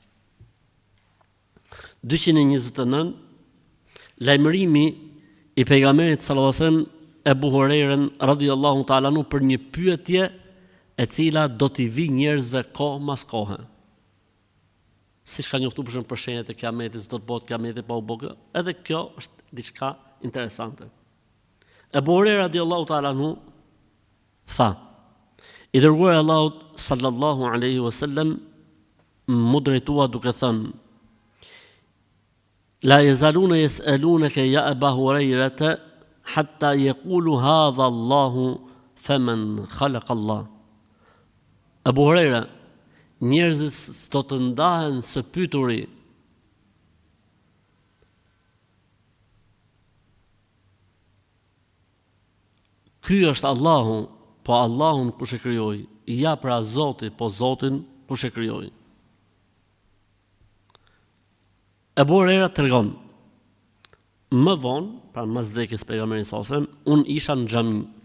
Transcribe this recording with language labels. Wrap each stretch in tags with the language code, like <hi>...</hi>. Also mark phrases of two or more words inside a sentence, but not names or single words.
<sq>229 Lajmërimi i pejgamberit</sq> <ar>صلى الله عليه وسلم</ar> <sq>Ebu Hurajrën</sq> <ar>رضي الله تعالى عنه</ar> <sq>për një pyetje e cila do t'i vi njerëzve kohë mas kohe. Siç ka njoftuar për shembull për shenjat e kiametit, do të bëhet kiameti pa u bë. Edhe kjo është diçka interesante. Ebu Hurajra</sq> <ar>رضي الله تعالى عنه</ar> <sq>tha: I dërguari i Allahut</sq> <ar>صلى الله عليه وسلم</ar> <sq>mu drejtua duke thënë:</sq> <ar>لا يزالون يسألونك يا أبا هريرة حتى يقولوا هذا الله فمن خلق الله.</ar> <sq>Abu Huraira, njerëzit do të ndahen së pyeturi ky është Allahu, po Allahun kush e krijoi? Ja pra Zoti, po Zotin kush e krijoi? Ebu Hurajra tregon: më vonë, pra mas vdekjes pejgamberit</sq> <ar>صلى الله عليه وسلم,</ar> <sq>unë isha në xhami.</sq>